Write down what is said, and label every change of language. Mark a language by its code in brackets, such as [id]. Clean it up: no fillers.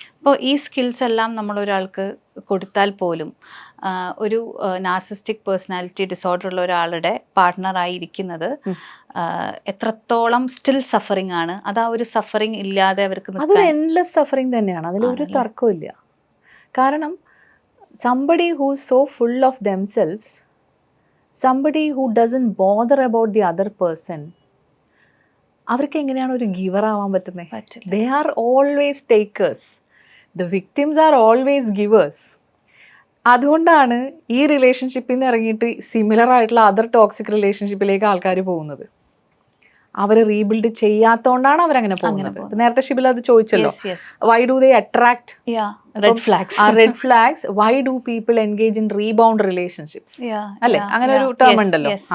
[ml] അപ്പോൾ ഈ സ്കിൽസ് എല്ലാം നമ്മളൊരാൾക്ക് കൊടുത്താൽ പോലും ഒരു നാർസിസ്റ്റിക് പേഴ്സണാലിറ്റി ഡിസോർഡർ ഉള്ള ഒരാളുടെ പാർട്ട്ണറായിരിക്കുന്നത് എത്രത്തോളം സ്റ്റിൽ സഫറിങ് ആണ്. അത് ആ ഒരു സഫറിങ് ഇല്ലാതെ അവർക്ക് അതൊരു എൻഡ്ലെസ് സഫറിങ് തന്നെയാണ്, അതിലൊരു തർക്കമില്ല. കാരണം [en] somebody who is so full of themselves, somebody who doesn't bother about the other person, [ml] അവർക്ക് എങ്ങനെയാണ് ഒരു ഗിവർ ആവാൻ പറ്റുന്നത്? [en] They are always takers. The victims are always givers. [ml] അതുകൊണ്ടാണ് ഈ റിലേഷൻഷിപ്പിൽ നിന്ന് ഇറങ്ങിയിട്ട് സിമിലർ ആയിട്ടുള്ള അതർ ടോക്സിക് റിലേഷൻഷിപ്പിലേക്ക് ആൾക്കാർ പോകുന്നത്. അവർ റീബിൽഡ് ചെയ്യാത്തോണ്ടാണ് അവരങ്ങനെ പോകുന്നത്. നേരത്തെ ഷിബിൽ അത് ചോദിച്ചല്ലോ, [en] why do they attract red flags, why do people engage in rebound relationships, [ml] അല്ലെ? അങ്ങനെ ഒരു ടേം ഉണ്ടല്ലോ.